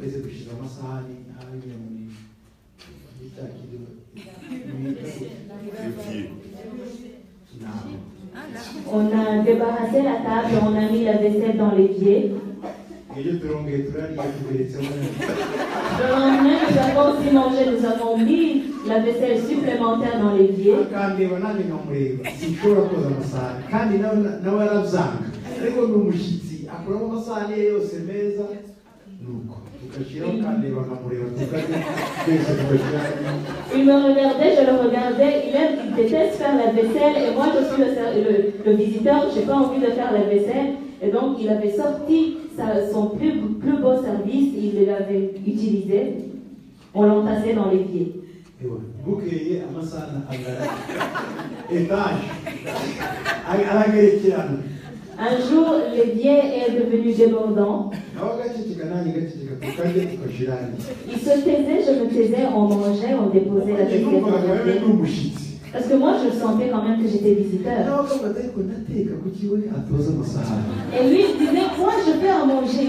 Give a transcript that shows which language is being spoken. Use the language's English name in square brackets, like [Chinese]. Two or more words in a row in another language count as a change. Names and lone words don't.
[French] On a débarrassé la table, on a mis la vaisselle dans l'évier. Le lendemain, nous avons aussi mangé, nous avons mis la vaisselle supplémentaire dans l'évier. [Kinyarwanda] ariko ni umushyitsi akuramo amasahani ye yose meza nuko tugashyiraho kandi bakamureba [French] Il me regardait, je le regardais, il déteste faire la vaisselle et moi je suis le visiteur, je n'ai pas envie de faire la vaisselle. Et donc il avait sorti son plus beau service, il l'avait utilisé, on l'entassait dans l'évier. [Kinyarwanda] bukeye amasahani agara etaje aragerekerana. [French] Un jour, l'évier est devenu débordant. Il se taisait, je me taisais, on mangeait, on déposait la vaisselle. Parce que moi, je sentais quand même que j'étais visiteur. Et lui, il disait, moi, je fais à manger.